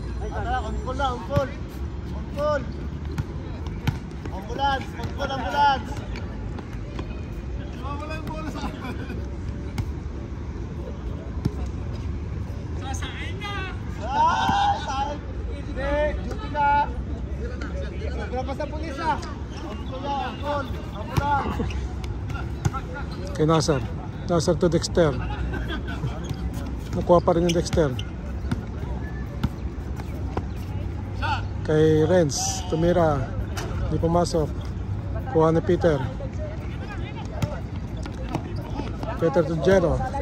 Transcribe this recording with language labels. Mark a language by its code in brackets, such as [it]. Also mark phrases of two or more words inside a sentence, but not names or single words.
[en] On call [tl] na, [en] on call. On call. Ambulance, on call, ambulance. [tl] Wala yung bola sa akin. Sasain na! Sasain! Hindi, duty na. Naglapas sa pulis ah. [en] On call [tl] na, [en] on call. Ambulance. [tl] Kay Nasser. Nasser to Dexter. Nakuha pa rin yung Dexter. Kay Renz, tumira. Hindi pumasok. Kuha ni Peter. Peter to Jello.